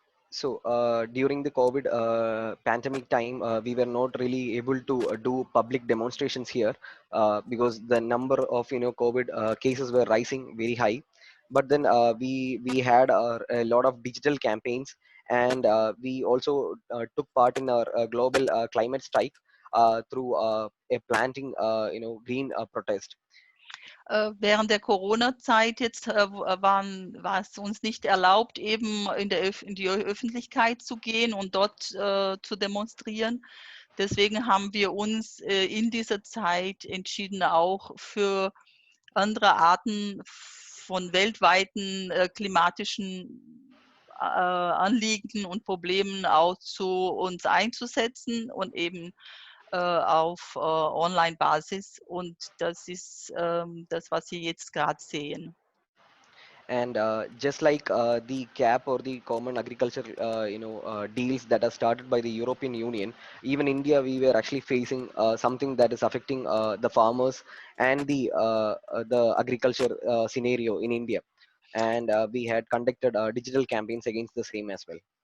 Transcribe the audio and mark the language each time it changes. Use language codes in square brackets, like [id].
[en] So during the COVID pandemic time, we were not really able to do public demonstrations here because the number of COVID cases were rising very high. But then we had a lot of digital campaigns, and we also took part in our global climate strike through a planting green protest. [de] Während der Corona-Zeit jetzt war es uns nicht erlaubt, eben in die Öffentlichkeit zu gehen und dort zu demonstrieren. Deswegen haben wir uns in dieser Zeit entschieden, auch für andere Arten von weltweiten klimatischen Anliegen und Problemen auch zu uns einzusetzen und eben auf Online-Basis, und das ist das, was Sie jetzt gerade sehen. [en] And just like the CAP or the common agriculture deals that are started by the European Union, even India, we were actually facing something that is affecting the farmers and the agriculture scenario in India, and we had conducted digital campaigns against the same as well.